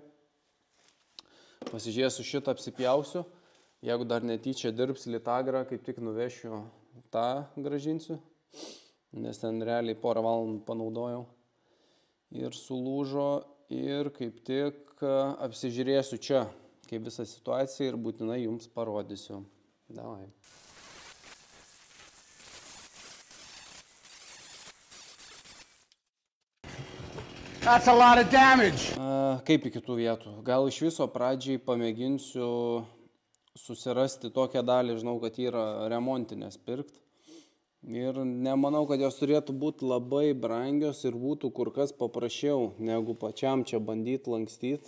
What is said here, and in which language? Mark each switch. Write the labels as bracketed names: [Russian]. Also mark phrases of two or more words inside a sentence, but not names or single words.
[Lithuanian] Pasižiūrėsiu šitą, apsipjausiu, jeigu dar netyčia dirbs litagrą, kaip tik nuvešiu tą gražinsiu, nes ten realiai porą valandų panaudojau ir sulūžo ir kaip tik apsižiūrėsiu čia, kaip visą situaciją ir būtinai jums parodysiu. Davai. [English] That's a lot of damage. [Lithuanian] Kaip iki tų vietų? Gal iš viso pradžiai pamėginsiu susirasti tokią dalį, žinau, kad yra remontinės pirkt. Ir nemanau, kad jos turėtų būti labai brangios ir būtų kur kas paprasčiau, negu pačiam čia bandyti lankstyti.